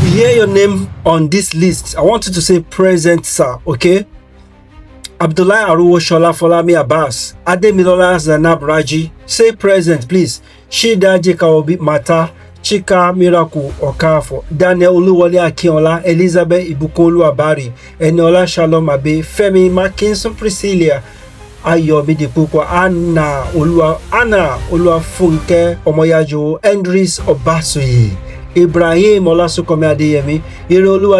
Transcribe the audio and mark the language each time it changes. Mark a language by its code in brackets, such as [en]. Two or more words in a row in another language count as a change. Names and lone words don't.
[en] hear your name on this list, I want you to say present, sir, okay? Abdullah Aruwo Shola Folami Abbas, Ademilola Zanab Raji, say present, please. Shida Jekaobi Mata, Chika Miracle Okafo, Daniel Oluwole Akinola, Elizabeth Ibukolu Abari, Eniola Shalom Abe, Femi Mackinson Priscilla, Ayobi Depukwa, Anna Oluwafunke Omoyajo, Endris Obasuyi, Ibrahim Olasukome Adeyemi, Iroluwa